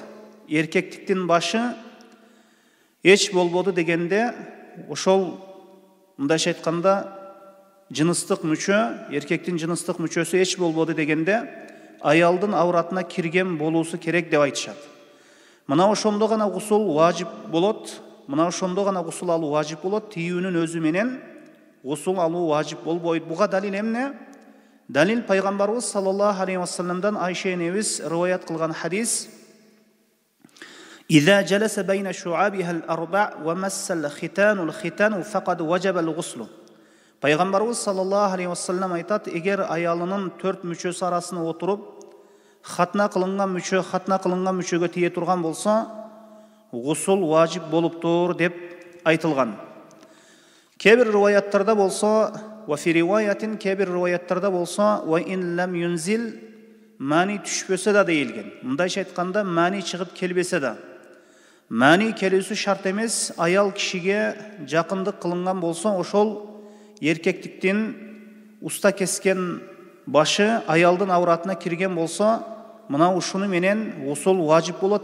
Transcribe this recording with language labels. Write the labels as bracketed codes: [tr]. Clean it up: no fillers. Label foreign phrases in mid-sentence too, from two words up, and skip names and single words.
[ky] Эркектиктин башы эч болбоду дегенде, ошол мындайча айтканда жыныстык мүчө, эркектин жыныстык мүчөсү эч болбоду дегенде, аялдын ауратына кирген болуусу керек деп айтышат. Мына ошондо гана гусул важип болот. Мына ошондо гана гусул алуу важип болот. Тийүүнүн өзү менен гусул алуу важип болбойт. Буга далил эмне? Далил пайгамбарыбыз [ar] صلى الله عليه وسلم [ky] Айша энебиз риваят кылган хадис: [ar] إذا جلس بين شعابها الأربع ومس الختان الختان فقد وجب الغسل. [ky] Пайгамбарыбыз [ar] صلى الله عليه وسلم [ky] айтат: эгер аялынын 4 мүчөсү арасына отуруп, хатна кылынган мүчөгө тие турган болсо, гусул важип болуптур деп айтылган. Кебир риваяттарда болсо, [ar] وفي رواية [ky] кебир риваяттарда болсо, [ar] وإن لم ينزل [ky] мани түшпөсө да дейилген. Мындайча айтканда мани чыгып келбесе да, мани келүүсү шарт эмес. Аял кишиге жакындык кылынган болсо, ошол эркектиктин уста кескен башы аялдын ауратына кирген болсо, мына ушуну менен гусул важип болот.